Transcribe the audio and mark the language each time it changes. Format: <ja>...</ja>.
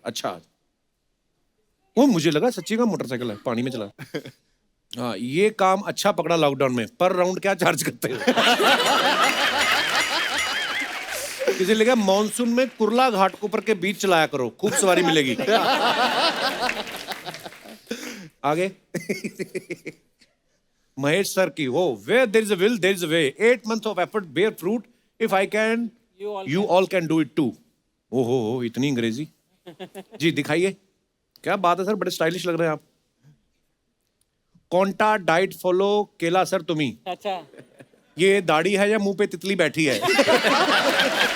<hi>अच्छा, वो मुझे लगा सच्ची का मोटरसाइकिल है, पानी में चला। हाँ, ये काम अच्छा पकड़ा लॉकडाउन में। पर राउंड क्या चार्ज करते हो? किसी ने लिखा मॉनसून में कुर्ला घाटकोपर के बीच चलाया करो, खूब सवारी मिलेगी। आगे महेश सर की वो</hi> <en>where there is a will there is a way 8 months of effort bear fruit if I can you all can do it too।</en> <hi>ओहो इतनी अंग्रेजी। जी दिखाइए, क्या बात है सर, बड़े स्टाइलिश लग रहे हैं आप।</hi> <mr>कौंटा डाइट फॉलो केला सर तुम्ही।</mr> <hi>अच्छा, ये दाढ़ी है या मुंह पे तितली बैठी है?</hi>